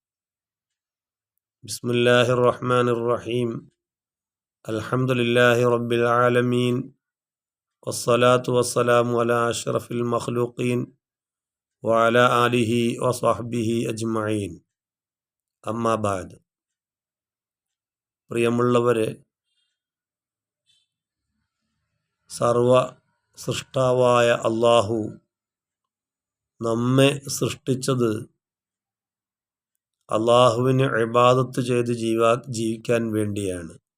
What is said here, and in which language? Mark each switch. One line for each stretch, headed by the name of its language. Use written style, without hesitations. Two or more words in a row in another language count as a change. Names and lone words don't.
Arabic: بسم الله الرحمن الرحيم. الحمد لله رب العالمين، والصلاة والسلام على أشرف المخلوقين وعلى آله وصحبه أجمعين. أما بعد.
Malayalam: പ്രിയമുള്ളവരെ, സർവ സൃഷ്ടാവായ അല്ലാഹു നമ്മെ സൃഷ്ടിച്ചത് അള്ളാഹുവിന് ഇബാദത്ത് ചെയ്ത് ജീവിക്കാൻ വേണ്ടിയാണ്.